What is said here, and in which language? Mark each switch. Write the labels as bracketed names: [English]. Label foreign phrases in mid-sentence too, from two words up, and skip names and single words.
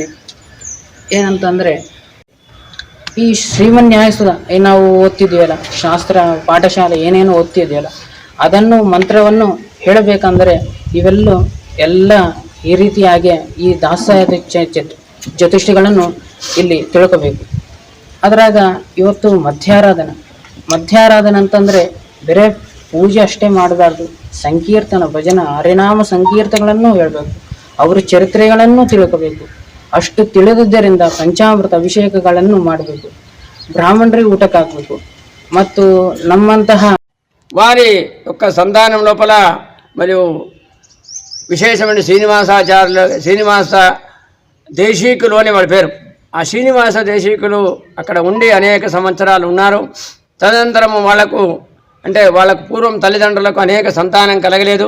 [Kannada] ಏನಂತಂದರೆ, ಈ ಶ್ರೀಮನ್ಯಾಯಸುಧ ನಾವು ಓದ್ತಿದ್ದೀವಲ್ಲ, ಶಾಸ್ತ್ರ ಪಾಠಶಾಲೆ ಏನೇನು ಓದ್ತಿದೆಯಲ್ಲ, ಅದನ್ನು ಮಂತ್ರವನ್ನು ಹೇಳಬೇಕಂದರೆ ಎಲ್ಲ ಈ ರೀತಿಯಾಗಿ ಈ ದಾಸಾಯ ಚತುಷ್ಟಿಗಳನ್ನು ಇಲ್ಲಿ ತಿಳ್ಕೋಬೇಕು. ಅದರಾಗ ಇವತ್ತು ಮಧ್ಯಾರಾಧನೆ ಅಂತಂದರೆ ಬೇರೆ ಪೂಜೆ ಅಷ್ಟೇ ಮಾಡಬಾರ್ದು, ಸಂಕೀರ್ತನ, ಭಜನ, ಹರಿನಾಮ ಸಂಕೀರ್ತಗಳನ್ನು ಹೇಳಬೇಕು, ಅವರ ಚರಿತ್ರೆಗಳನ್ನು ತಿಳ್ಕೋಬೇಕು. ಅಷ್ಟು ತಿಳಿದಿದ್ದರಿಂದ ಪಂಚಾಮೃತ ಅಭಿಷೇಕಗಳನ್ನು ಮಾಡಬೇಕು, బ్రాహ్మణರಿಗೆ ఊటకు ಹಾಕಬೇಕು. ಮತ್ತು నమ్మంತಹ [Telugu] వారి యొక్క సంతానం లోపల మరియు విశేషమైన శ్రీనివాస దేశీకులు అని వాడి పేరు. ఆ శ్రీనివాస దేశీకులు అక్కడ ఉండి అనేక సంవత్సరాలు ఉన్నారు. తదనంతరము వాళ్ళకు పూర్వం తల్లిదండ్రులకు అనేక సంతానం కలగలేదు.